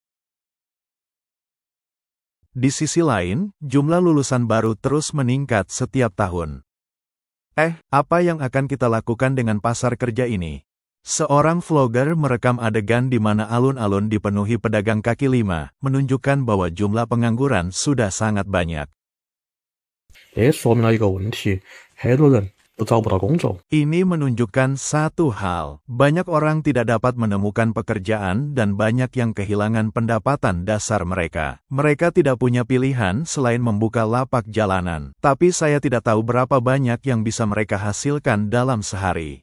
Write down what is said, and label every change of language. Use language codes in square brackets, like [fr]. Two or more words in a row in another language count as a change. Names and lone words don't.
[id] Di sisi lain, jumlah lulusan baru terus meningkat setiap tahun. Apa yang akan kita lakukan dengan pasar kerja ini? Seorang vlogger merekam adegan di mana alun-alun dipenuhi pedagang kaki lima, menunjukkan bahwa jumlah pengangguran sudah sangat banyak. [zh] 也说明了一个问题，很多人都找不到工作。 [id] Ini menunjukkan satu hal, banyak orang tidak dapat menemukan pekerjaan dan banyak yang kehilangan pendapatan dasar mereka. Mereka tidak punya pilihan selain membuka lapak jalanan. Tapi saya tidak tahu berapa banyak yang bisa mereka hasilkan dalam sehari.